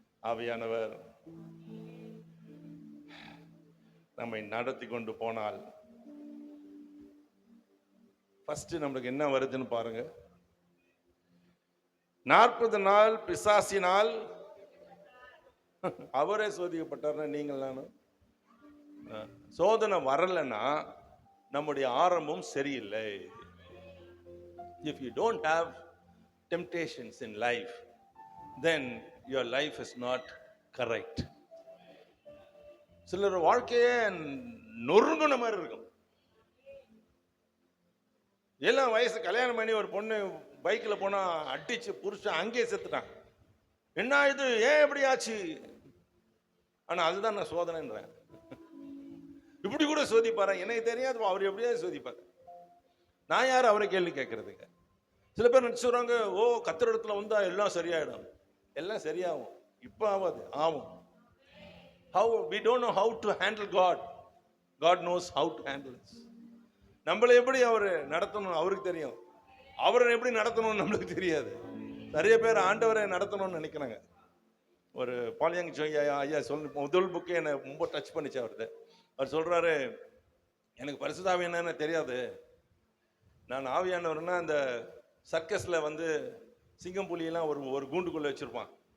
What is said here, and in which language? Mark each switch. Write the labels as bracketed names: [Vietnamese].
[Tamil] ஆவியானவர் நம்மை நடத்தி கொண்டு போனால் ஃபர்ஸ்ட் நம்மளுக்கு என்ன வருதுன்னு பாருங்க. 40 நாள் பிசாசினால் அவரே சோதிக்கப்பட்டார்னா நீங்கள் நானும். சோதனை வரலன்னா நம்முடைய ஆரம்பம் சரியில்லை. [English] If you don't have temptations in life, then your life is not correct. [Tamil] சிலர் வாழ்க்கையே நொறுங்குன மாதிரி இருக்கும். எல்லாம் வயசு கல்யாணம் பண்ணி ஒரு பொண்ணு பைக்கில் போனா அடிச்சு புருஷன் அங்கேயே செத்துட்டான். என்ன இது, ஏன் எப்படி ஆச்சு? ஆனா அதுதான் நான் சோதனைன்றேன். இப்படி கூட சோதிப்பாரு, எனக்கு தெரியாது, அவர் எப்படியாவது சோதிப்பாரு. நான் யார் அவரை கேள்வி கேட்கறதுக்கு? சில பேர் நினைச்சுறாங்க, ஓ கத்திர இடத்துல வந்தா எல்லாம் சரியாயிடும். எல்லாம் சரியாகும், இப்ப ஆகாது, ஆகும். [English] How we don't know how to handle God. God knows how to handle us. [Tamil] நம்மளை எப்படி அவர் நடத்தணும் அவருக்கு தெரியும், அவரை எப்படி நடத்தணும்னு நம்மளுக்கு தெரியாது. நிறைய பேர் ஆண்டவரை நடத்தணும்னு நினைக்கிறாங்க. ஒரு பாலியங் ஐயா சொல்லு, முதல் புக்கே என்னை ரொம்ப டச் பண்ணிச்சு. அவர் சொல்றாரு, எனக்கு பரிசுத்த என்னன்னு தெரியாது, நான் ஆவியானவர்னா அந்த சர்க்கஸ்ல வந்து சிங்கம் புலியெல்லாம் ஒரு கூண்டுக்குள்ள வச்சிருப்பான்.